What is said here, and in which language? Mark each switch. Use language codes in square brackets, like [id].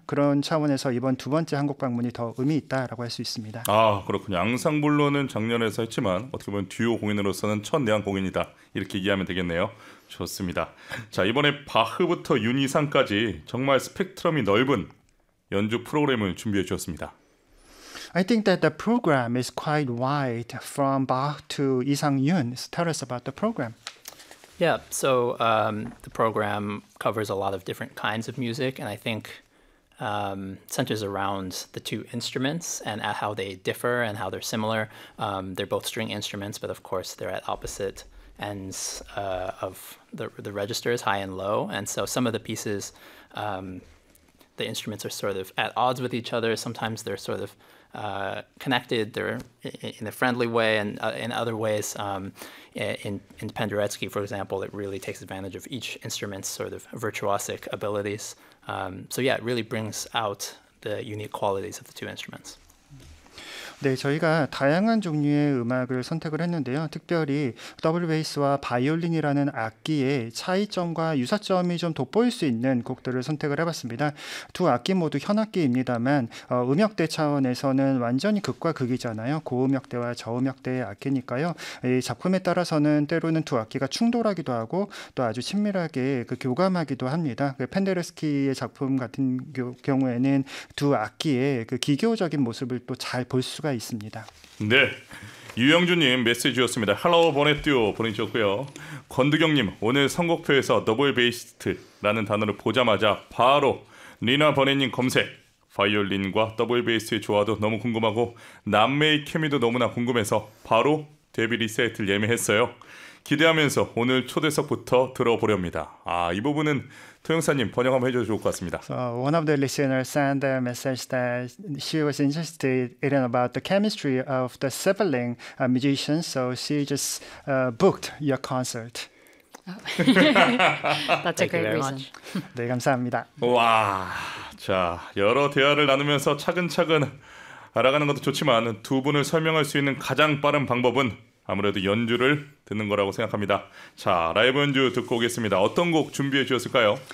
[ko] 그런 차원에서 이번 두 번째 한국 방문이 더 의미 있다라고 할수 있습니다. 아, 그렇군요. 앙상블로는 작년에서 했지만 어떻게 보면 듀오 공연으로서는 첫 내한 공연이다. 이렇게 얘기하면 되겠네요. 좋습니다. 자, 이번에 바흐부터 윤이상까지 정말 스펙트럼이 넓은 연주 프로그램을 준비해 주었습니다. [en] I think that the program is quite wide from Bach to 이상윤. Tell us about the program. The program covers a lot of different kinds of music, and I think centers around the two instruments and at how they differ and how they're similar. They're both string instruments, but of course they're at opposite ends of the registers, high and low. And so some of the pieces, the instruments are sort of at odds with each other. Sometimes they're sort of connected, they're in a friendly way, and in other ways, in Penderecki, for example, it really takes advantage of each instrument's sort of virtuosic abilities. So it really brings out the unique qualities of the two instruments. [ko] 네, 저희가 다양한 종류의 음악을 선택을 했는데요. 특별히 더블 베이스와 바이올린이라는 악기의 차이점과 유사점이 좀 돋보일 수 있는 곡들을 선택을 해봤습니다. 두 악기 모두 현악기입니다만, 음역대 차원에서는 완전히 극과 극이잖아요. 고음역대와 저음역대의 악기니까요. 이 작품에 따라서는 때로는 두 악기가 충돌하기도 하고 또 아주 친밀하게 교감하기도 합니다. 펜데르스키의 작품 같은 경우에는 두 악기의 기교적인 모습을 또잘볼 수가 있습니다. 네, 유영주님 메시지였습니다. 할로우 보네뛰어 보내주셨고요. 권두경님, 오늘 선곡표에서 더블 베이스트라는 단어를 보자마자 바로 리나 버네님 검색. 바이올린과 더블 베이스의 조화도 너무 궁금하고 남매의 케미도 너무나 궁금해서 바로 데뷔 리사이틀 예매했어요. 기대하면서 오늘 초대석부터 들어보렵니다. 아, 이 부분은 토영사님 번역 한번 해줘도 좋을 것 같습니다. [en] So one of the listeners sent a message that she was interested in about the chemistry of the sibling musicians, so she just booked your concert. That's a Thank you great very reason. much. [ko] 네, 감사합니다. 와, 자, 여러 대화를 나누면서 차근차근 알아가는 것도 좋지만 두 분을 설명할 수 있는 가장 빠른 방법은 아무래도 연주를 듣는 거라고 생각합니다. 자, 라이브 연주 듣고 오겠습니다. 어떤 곡 준비해 주셨을까요?